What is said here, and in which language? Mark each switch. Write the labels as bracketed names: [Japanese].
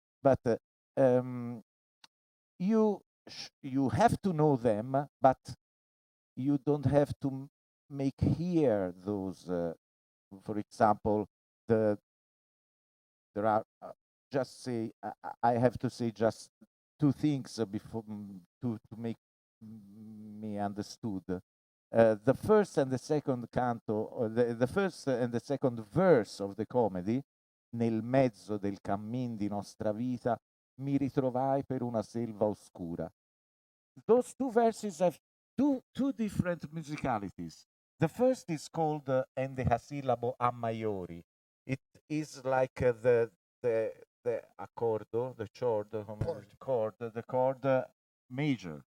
[English] But you have to know them, but you don't have to make here those. For example, there are just say I have to say just two things before to make me understood. The first and the second canto, or the first and the second verse of the comedy, [Italian] nel mezzo del cammin di nostra vita, mi ritrovai per una selva oscura. [English] Those two verses have two different musicalities. The first is called endecasillabo a maiori. It is like the accordo, the chord, the chord major.